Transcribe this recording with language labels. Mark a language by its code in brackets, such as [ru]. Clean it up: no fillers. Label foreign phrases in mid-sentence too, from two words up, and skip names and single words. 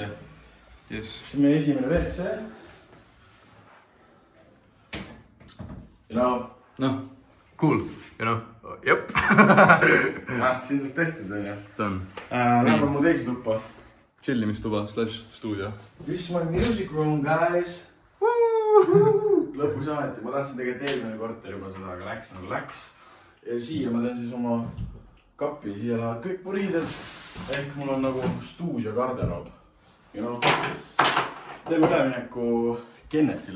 [en] Yes. [et] See on meie esimene WC. No, cool. Jep. Siin saab tehtud, on ju. Ta on. Lähme mu teise tuppa. Chillimistuba / stuudio. [en] This is my music room, guys. [et] Lõpus ameti. Ma tahtsin tegelikult eelmine korter juba seda, aga läks nagu läks. Ja siia ma teen siis oma kappi. Siia lähevad kõik mu riided. Ehk mul on nagu stuudio garderoob. Teeme ülemineku Kennetile.